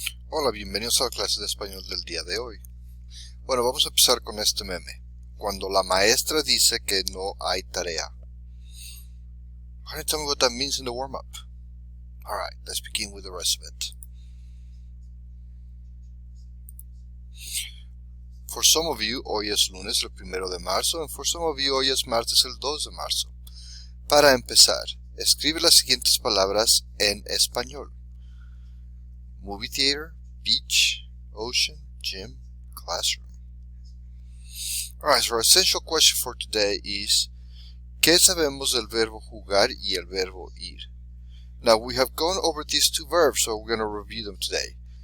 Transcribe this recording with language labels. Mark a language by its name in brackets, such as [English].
[Spanish] Hola, bienvenidos a la clase de español del día de hoy. Bueno, vamos a empezar con este meme. Cuando la maestra dice que no hay tarea. [English] Can you tell me what that means in the warm-up? Alright, let's begin with the rest of it. For some of you, [Spanish] hoy es lunes el 1 de marzo, [English] and for some of you, [Spanish] hoy es martes el 2 de marzo. Para empezar, escribe las siguientes palabras en español. [English] Movie theater, beach, ocean, gym, classroom. Alright, so our essential question for today is, [Spanish] ¿qué sabemos del verbo jugar y el verbo ir? [English] Now, we have gone over these two verbs, so we're going to review them today.